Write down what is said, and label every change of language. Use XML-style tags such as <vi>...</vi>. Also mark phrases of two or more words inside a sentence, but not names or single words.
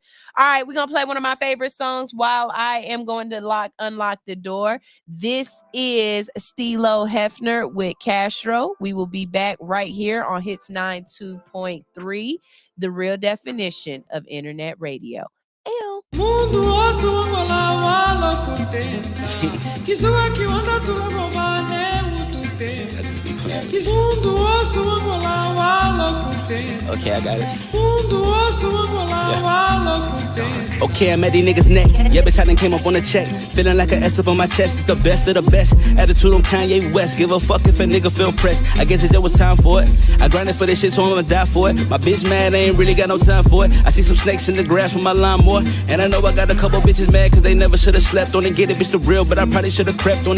<en>All right, we're gonna play one of my favorite songs while I am going to unlock the door. This is Stilo Hefner with Castro. We will be back right here on Hits 92.3, the real definition of internet radio.</en> <kmb>Mundo osso angola wala contenta. Kisua kiwanda tulabobane ututenta. Mundo osso angola wala contenta.</kmb> <en>Okay, I got it.</en> <kmb>Mundo osso angola wala contenta.</kmb> <en>Okay, I'm at these niggas' neck. Yeah, bitch, I done came up on a check. Feeling like an S up on my chest. It's the best of the best. Attitude on Kanye West. Give a fuck if a nigga feel pressed. I guess it just was time for it. I grinded for this shit, so I'ma die for it. My bitch mad, I ain't really got no time for it. I see some snakes in the grass with my lawnmower. And I know I got a couple bitches mad cause they never should've slept on it. Get it, bitch, the real, but I probably should've crept on it.</en>